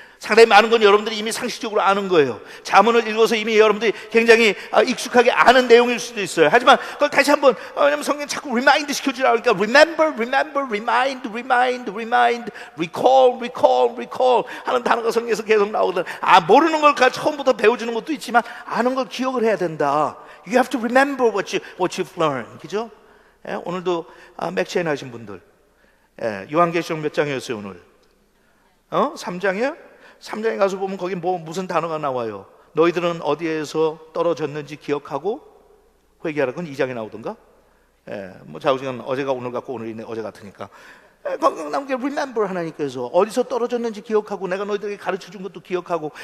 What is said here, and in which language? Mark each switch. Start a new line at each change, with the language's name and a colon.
Korean: 상당히 많은 건 여러분들이 이미 상식적으로 아는 거예요. 자문을 읽어서 이미 여러분들이 굉장히 익숙하게 아는 내용일 수도 있어요. 하지만 그걸 다시 한번, 왜냐면 성경 자꾸 remind 시켜주라고 하니까 remember, remember, remind, remind, remind, recall, recall, recall 하는 단어가 성경에서 계속 나오거든. 모르는 걸 처음부터 배워주는 것도 있지만 아는 걸 기억을 해야 된다.
English: You have to remember what you've learned.
Korean: 그죠? 예, 오늘도 맥체인 하신 분들, 예, 요한계시록 몇 장이었어요 오늘? 3장이요? 3장에 가서 보면 거기 무슨 단어가 나와요? 너희들은 어디에서 떨어졌는지 기억하고 회개하라. 그건 2장에 나오던가? 예, 자우지간 어제가 오늘 같고 오늘이 어제 같으니까. 거기 나온 게 remember, 하나님께서 어디서 떨어졌는지 기억하고 내가 너희들에게 가르쳐준 것도 기억하고.